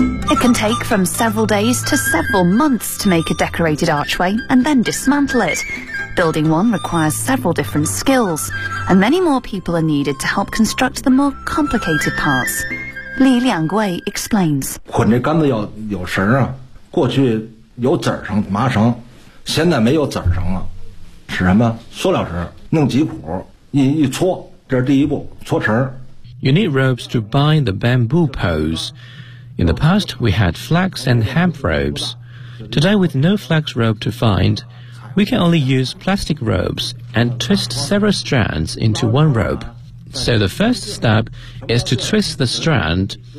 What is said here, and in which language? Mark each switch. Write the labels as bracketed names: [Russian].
[English] It can take from several days to several months to make a decorated archway and then dismantle it. Building one requires several different skills, and many more people are needed to help construct the more complicated parts. Li Liangguo explains. [Chinese] 捆这杆子要有绳啊，过去有籽绳、麻绳，现在没有籽绳了，是什么？塑料绳，弄几股，一搓，这是第一步，搓绳。 [English] You need ropes to bind the bamboo poles. In the past, we had flax and hemp ropes. Today, with no flax rope to find, we can only use plastic ropes and twist several strands into one rope. So the first step is to twist the strand.